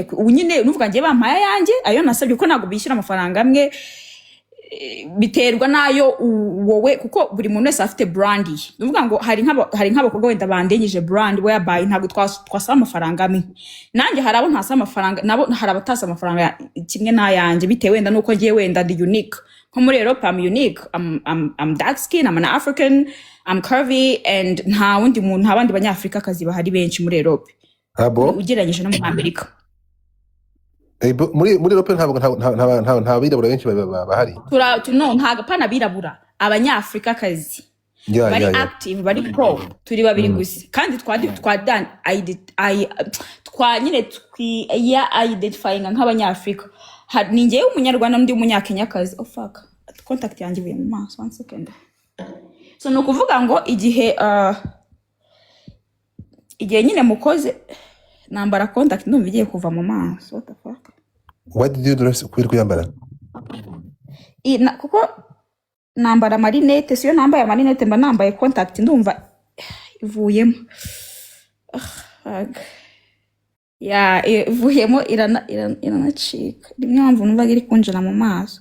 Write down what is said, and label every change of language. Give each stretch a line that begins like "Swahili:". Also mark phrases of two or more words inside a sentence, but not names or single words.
Kinyarwanda: Ubu nyine nuvuga ngiye bampaye yanjye ayo nasabye ko ntabwo bishyura amafaranga amwe, biterwa nayo wowe, kuko buri muntu wese afite brand ye. Nuvuga ngo hari nk'abakobwa wenda bandengeje
English: brand whereby
Kinyarwanda: ntabwo twasaba amafaranga amwe, nanjye hari abo ntasaba amafaranga, nabo hari abatasa amafaranga kimwe n'ayanjye, bitewe wenda nuko ngiye wenda ndi unique. Nko muri Europe
English: I'm unique, I'm dark skin, I'm an African, I'm curvy, and
Kinyarwanda: nta wundi muntu, nta bandi banyafrika kazi bahari benshi muri Europe ugereranyije no mu Amerika. muri Europe nta birabura benshi bahari. No, ntago pana birabura, abanyafrika kazi bari active, bari pro, turi babiri gusa, kandi identifying nk'abanyafrika. Ni njyewe umunyarwanda n'undi umunyakenyakazi.
English: Oh fuck,
Kinyarwanda: contact yanjye ivuye mu maso,
English: 1 second.
Kinyarwanda: So no kuvuga ngo igihe nyine mukoze nambara contact ndumva igiye kuva mu maso.
English: What the fuck? What did you dress kuyambara?
Kinyarwanda: Kuko nambara marinette, siyo nambaye marinette mba nambaye contact ndumva ivuyemo. Ivuyemo iranacika. Rimwe mpamvu numva iri kunjira mu maso.